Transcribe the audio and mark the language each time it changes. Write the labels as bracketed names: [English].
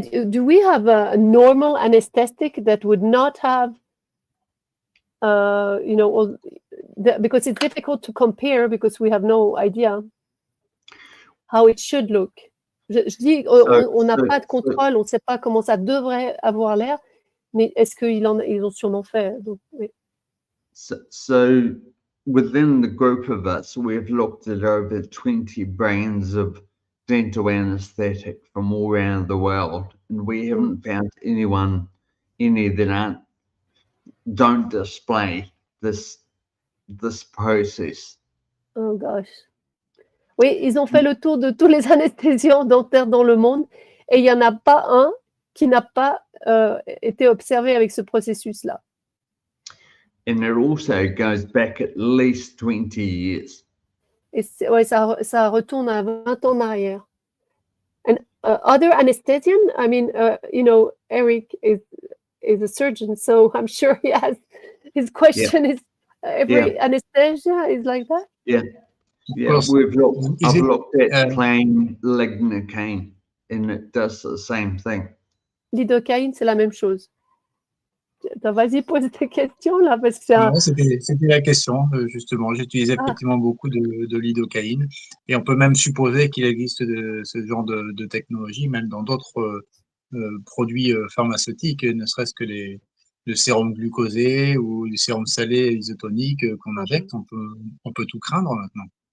[English] Do we have a normal anesthetic that would not have, because it's difficult to compare because we have no idea how it should look. [French] Je dis, on n'a pas de contrôle, on ne sait pas comment ça devrait avoir l'air, mais est-ce qu'ils ont sûrement fait? Donc, oui. [English] So within the group of us, we've looked at over 20 brands of dental anesthetic from all around the world, and we haven't found any that don't display this process. Oh gosh. [French] Oui, ils ont fait le tour de tous les anesthésiants dentaires dans le monde et il n'y en a pas un qui n'a pas été observé avec ce processus-là. [English] And it also goes back at least 20 years. [French] Et ouais, ça retourne à 20 ans en arrière. [English] And other anesthesian, I mean, Eric is a surgeon, so I'm sure he has, his question is, every anesthesia is like that? Yeah. Yeah, I've looked at plain lignocaine, and it does the same thing. [French] Lidocaïne, c'est la même chose. Vas-y, pose tes questions là, parce que non, c'était la question, justement. J'utilise effectivement beaucoup de lidocaïne, et on peut même supposer qu'il existe ce genre de technologie, même dans d'autres produits pharmaceutiques, ne serait-ce que le sérum glucosé ou le sérum salé isotonique qu'on injecte, on peut tout craindre maintenant.